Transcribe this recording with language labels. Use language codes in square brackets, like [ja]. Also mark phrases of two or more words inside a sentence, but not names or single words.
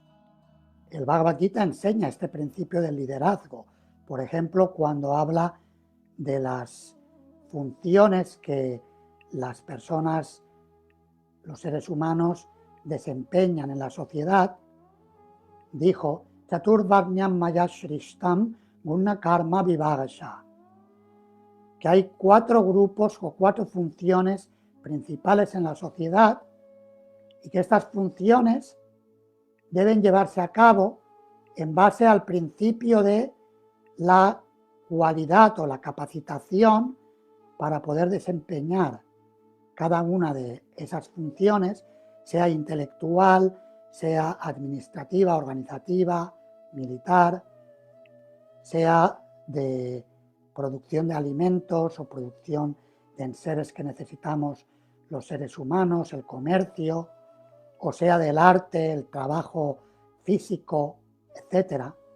[es] El Bhagavad Gita enseña este principio del liderazgo, por ejemplo, cuando habla de las funciones que las personas, los seres humanos, desempeñan en la sociedad, dijo, [sa] Chaturvarnyam maya shrishtam guna karma vibhagasha, [es] que hay 4 grupos o 4 funciones principales en la sociedad y que estas funciones deben llevarse a cabo en base al principio de la cualidad o la capacitación para poder desempeñar cada una de esas funciones, sea intelectual, sea administrativa, organizativa, militar, sea de producción de alimentos o producción de enseres que necesitamos los seres humanos, el comercio, o sea del arte, el trabajo físico, etc.